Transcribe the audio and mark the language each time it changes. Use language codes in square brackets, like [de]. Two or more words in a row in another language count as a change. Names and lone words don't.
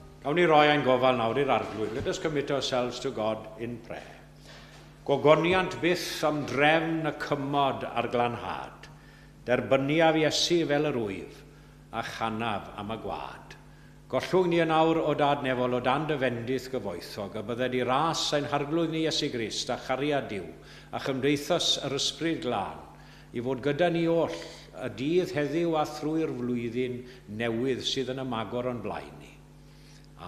[cy] Awn ni roi ein gofal nawr i'r arglwydd. [en] Let us commit ourselves to God in prayer. [cy] Gogoniant byth am drefn y cymod a'r glanhad, derbyniaf Iesu fel yr wyf, a chanaf am y gwad. Gollwng ni yn awr o dad nefol o dan dyfendith gyfoethog, a bydded i ras ein harglwydd ni Iesu Grist a chariad Duw, a chymdeithas yr ysbryd glân, i fod gyda ni oll y dydd heddiw a thrwy'r flwyddyn newydd sydd yn ymagor o'n blaen ni.